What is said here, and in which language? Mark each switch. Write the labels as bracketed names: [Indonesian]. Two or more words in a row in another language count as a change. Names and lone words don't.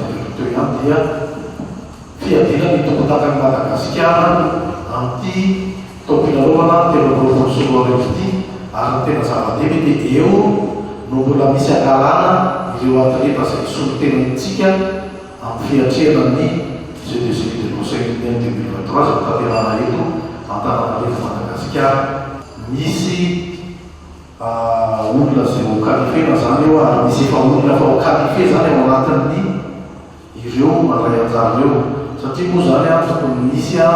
[Malagasy] natokoteo ihany dia fiadina ny tompon-dakan'i Madagasikara amin'ity taom-pilarovana 30 solon'areo ity ary tena zava-dehibe dia eo no mbola misy angalana ireo atleta izay solon-tenantsika amin'ny fiatrehana ny Jeux des Îles de l'Océan 2023 izay tanterahana eto Antananarivo Madagasikara. Misy olona izay ho qualifiena zany eo ary misy efa olona fa ho qualifié zany ao anatin'ny ireo mandray anjara ireo satria moa zany tokony misy